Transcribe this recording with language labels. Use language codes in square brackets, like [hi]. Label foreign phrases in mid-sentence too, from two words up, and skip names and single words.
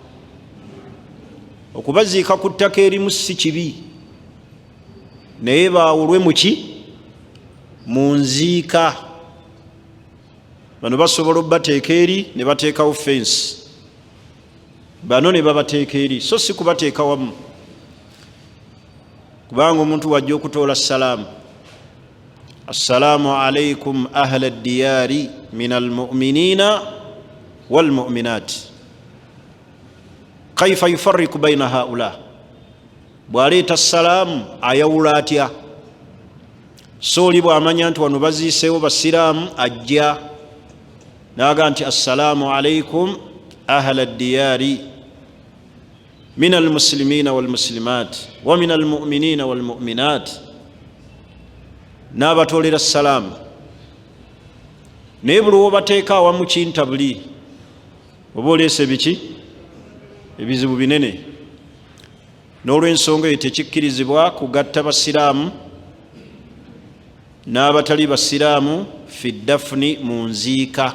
[lg] Okubaziika ku ttaka erimu si kibi, naye baawulwe muki? Mu nziika. Bano basobola obbateeka eri ne bateekawo fensi, bano ne babateeka eri, so si kubateeka wamu. Kubanga omuntu wajja okutoola salaamu, [ar] السلام عليكم أهل الديار من المؤمنين والمؤمنات، كيف يفرق بين هؤلاء. [lg] Bwaleeta salaamu ayawula atya? So oli bw'amanya nti wano baziiseewo basiraamu, ajja n'aga nti [ar] السلام عليكم أهل الديار من المسلمين والمسلمات و من المؤمنين والمؤمنات, [lg] n'abatolera salaamu. Naye buli wobateeka awamu kintabuli oba oleese biki? Ebizibu binene. N'olw'ensonga eyo tekikkirizibwa kugatta basiraamu n'abatali basiraamu [ar] في الدفن, [lg] mu nziika.